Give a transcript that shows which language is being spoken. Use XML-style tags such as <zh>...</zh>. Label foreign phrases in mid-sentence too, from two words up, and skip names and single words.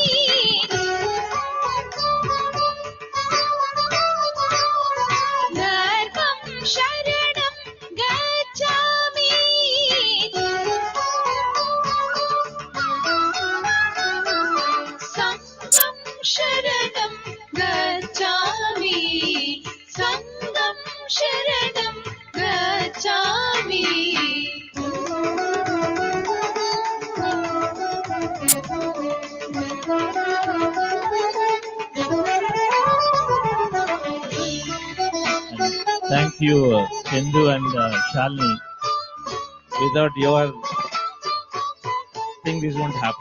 <pi>Dharmam sharanam gacchami. Sangham sharanam gacchami. Sangham sharanam gacchami.</pi> <en>Thank you, Chendu and Shalini. Without your thing, this won't happen.</en>